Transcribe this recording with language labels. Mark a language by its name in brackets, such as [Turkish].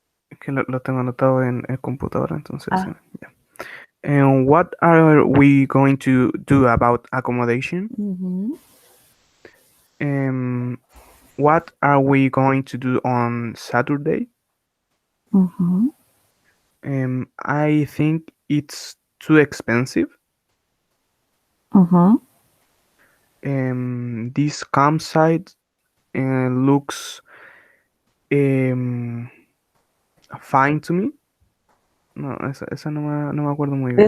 [Spanish] Es que lo tengo anotado en el computador, entonces. Ah. [English] Yeah. And what are we going to do about accommodation? Mhm. What are we going to do on Saturday? Mhm. I think it's too expensive. Mhm. This campsite looks fine to me. [Spanish] No, esa no me acuerdo muy bien.